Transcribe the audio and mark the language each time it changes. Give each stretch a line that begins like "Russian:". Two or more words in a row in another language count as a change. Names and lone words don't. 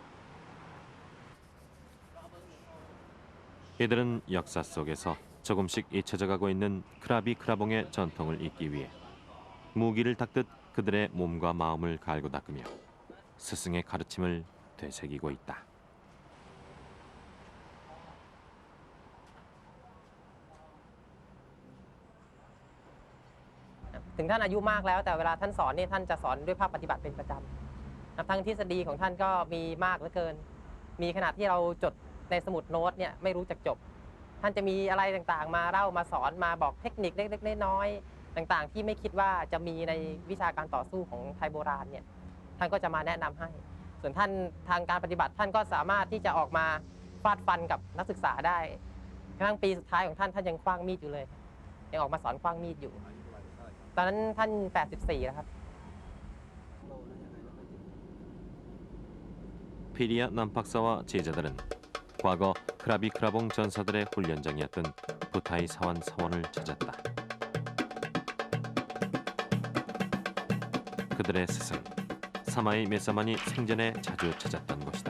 Korean: 이들은 역사 속에서 조금씩 잊혀져 가고 있는 크라비 크라봉의 전통을 잇기 위해 무기를 닦듯 그들의 몸과 마음을 갈고 닦으며 스승의 가르침을 되새기고 있다.
Thai: ถึงท่านอายุมากแล้วแต่เวลาท่านสอนเนี่ยท่านจะสอนด้วยภาคปฏิบัติเป็นประจำทั้งทฤษฎีของท่านก็มีมากเหลือเกินมีขนา ดที่เราจดในสมุดโน้ตเนี่ยไม่รู้จักจบท่านจะมีอะไรต่างๆมาเล่ามาสอนมาบอกเทคนิคเล็กๆน้อยๆต่างๆที่ไม่คิดว่าจะมีในวิชาการต่อสู้ของไทยโบราณเนี่ยท่านก็จะมาแนะนำให้ส่วนท่านทางการปฏิบัติท่านก็สามารถที่จะออกมาฟาดฟันกับนักศึกษาได้กระทั่งปีสุดท้ายของท่านยังขว้างมีดอยู่เลยยังออกมาสอนขว้างมีดอยู่ตอนนั้นท่าน84แล้วครับ
Korean: 피리아 남박사와 제자들은 과거 크라비 크라봉 전사들의 훈련장이었던 부타이 사원 사원을 찾았다. 그들의 스승 사마이 메사만이 생전에 자주 찾았던 곳이다.